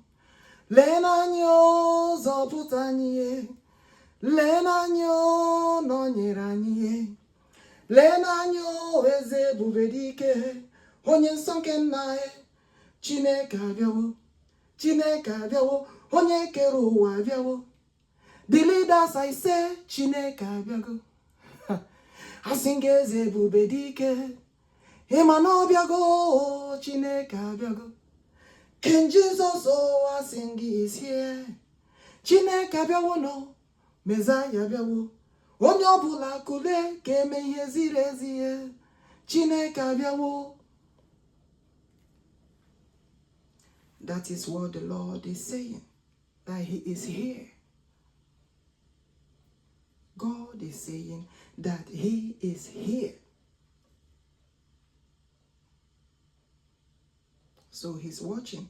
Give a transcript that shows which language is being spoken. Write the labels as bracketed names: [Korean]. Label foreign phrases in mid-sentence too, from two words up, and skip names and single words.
[Igbo] Lee n'anyị o, zọpụta anyị. Lee n'anyị o, nọnyere anyị. Lee n'anyị o, eze ebubedike, onye nsọ nke nna anyị. Chineke abịawo, Chineke abịawo, onye kere ụwa abịawo. [English] The leaders I say, [Igbo] Chineke abịago. Asị gị eze ebubedike, ịma na ọ bịago, Chineke abịago. [English] King Jesus, oh, I sing is here. [Igbo] Chineke abịawo no, Messiah abịawo. Onye ọbụla kule ka eme ihe ziri ezi. Chineke abịawo. [English] That is what the Lord is saying, that He is here. God is saying that He is here. So He's watching.